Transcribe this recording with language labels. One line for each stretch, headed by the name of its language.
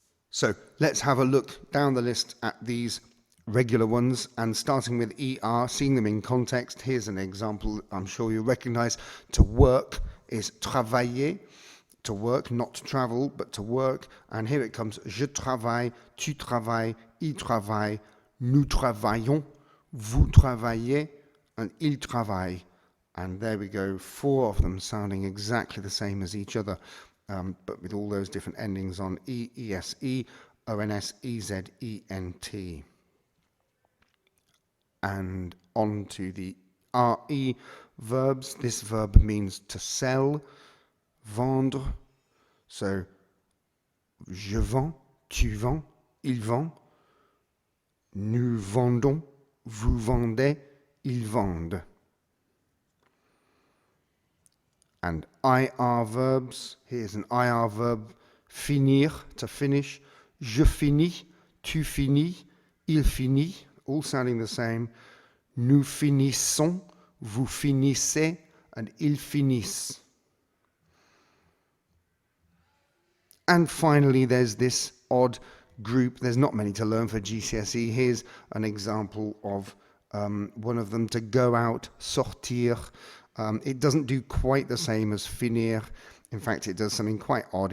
English: So let's have a look down the list at these regular ones, and starting with ER, seeing them in context. Here's an example I'm sure you recognize. To work is travailler. To work, not to travel, but to work. And here it comes.
French: Je travaille, tu travailles, il travaille, nous travaillons, vous travaillez,
English: and
French: il travaille.
English: And there we go, 4 of them sounding exactly the same as each other, but with all those different endings on E, ESE, ONS, EZ, ENT. And on to the RE verbs. This verb means to sell, vendre.
French: So, je vends, tu vends, il vend. Nous vendons, vous vendez, ils vendent.
English: And IR verbs. Here's an IR verb.
French: Finir,
English: to finish.
French: Je finis, tu finis, il finit.
English: All sounding the same.
French: Nous finissons, vous finissez,
English: and
French: ils finissent.
English: And finally, there's this odd group. There's not many to learn for GCSE. Here's an example of one of them, to go out, sortir. It doesn't do quite the same as finir. In fact, it does something quite odd.